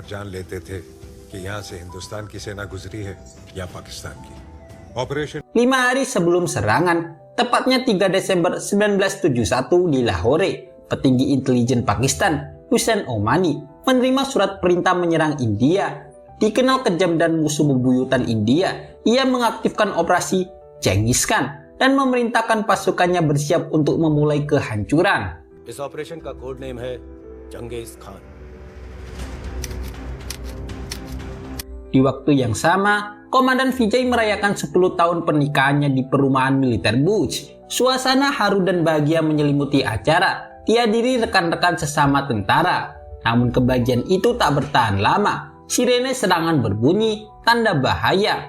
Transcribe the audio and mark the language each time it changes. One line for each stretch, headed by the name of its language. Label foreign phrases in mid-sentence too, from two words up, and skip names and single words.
Indonesian: hari sebelum serangan, tepatnya 3 Desember 1971 di Lahore, petinggi intelijen Pakistan, Hussein Omani, menerima surat perintah menyerang India. dikenal kejam dan musuh bebuyutan India, ia mengaktifkan operasi Genghis Khan dan memerintahkan pasukannya bersiap untuk memulai kehancuran.
Hindi: इस ऑपरेशन का
English: code name
Hindi: है चंगेज खान।
Indonesian: Di waktu yang sama, Komandan Vijay merayakan 10 tahun pernikahannya di perumahan militer Buch. Suasana haru dan bahagia menyelimuti acara, dihadiri rekan-rekan sesama tentara. Namun kebahagiaan itu tak bertahan lama. Sirene serangan berbunyi, tanda bahaya.